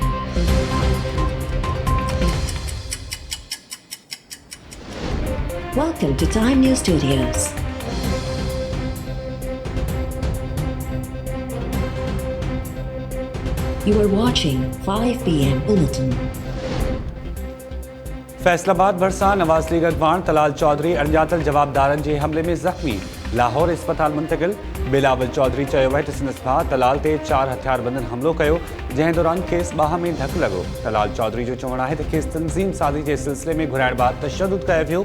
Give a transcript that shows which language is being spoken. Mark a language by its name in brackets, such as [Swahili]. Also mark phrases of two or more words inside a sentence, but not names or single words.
[English] Welcome to Time News Studios. You are watching 5 p.m. Bulletin. [Sindhi] फैसलाबाद भरसा नवाज लीग अगवान तलाल चौधरी अणॼातल जवाबदारनि जे हमले में ज़ख़्मी लाहौर अस्पताल मुंतकिल। बिलावल चौधरी चयो आहे त संदसि भाउ तलाल ते 4 हथियारबंदनि हमलो कयो, जंहिं दौरान खेसि बाह में धकु लॻो। तलाल चौधरी जो चवणु आहे त खेसि तंज़ीम साज़ी जे सिलसिले में घुराइण बाबति तशद्दुद कयो वियो।